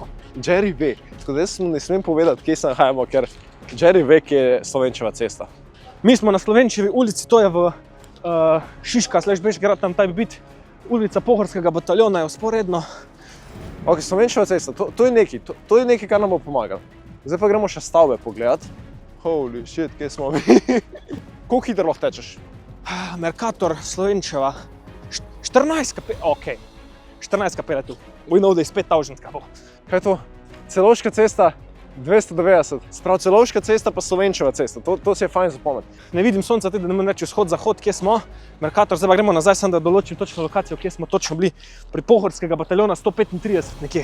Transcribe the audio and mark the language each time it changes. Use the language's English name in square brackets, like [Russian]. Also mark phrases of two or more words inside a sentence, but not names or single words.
[Slovenian] Jerry ve, tako da jaz ne smem povedati, kje se nahajamo, ker Jerry ve, kje je Slovenčeva cesta. Mi smo na Slovenčevi ulici, to je v Šiška, /Bežgrad, tam taj bit. Ulica Pohorskega bataljona je vzporedno. Ok, Slovenčeva cesta, to je nekaj, kar nam bo pomagalo. Zdaj pa gremo še stavbe pogledati. [English] Holy shit, [Slovenian] kje smo mi? Koliko hitro lahko tečeš? Mercator, Slovenčeva, 14 kapele tu. [English] We know [Slovenian] da je 5000 kapel. Kaj je to? Celovška cesta 290. Sprav Celovška cesta pa Slovenčeva cesta, to si je fajn zapomniti. Ne vidim sonca, tudi ne morem reči vzhod-zahod, kje smo. Mercator, zdaj pa gremo nazaj, sem da določim točno lokacijo, kje smo točno bili. Pri Pohorskega bataljona 135 nekje.